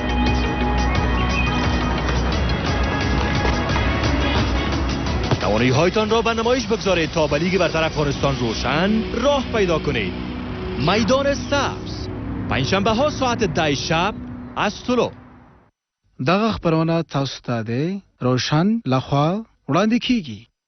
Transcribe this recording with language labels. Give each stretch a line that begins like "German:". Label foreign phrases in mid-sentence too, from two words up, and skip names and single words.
Persian: توانایی هایتان را به نمایش بگذارید تا به لیگ برتر افغانستان روشن راه پیدا کنید. میدان سبز پنجشنبه ها ساعت 10 شب از طلوع.
Pashto: دغه خبرونه تاسو ته د روشن لخوا وړاندې کیږي.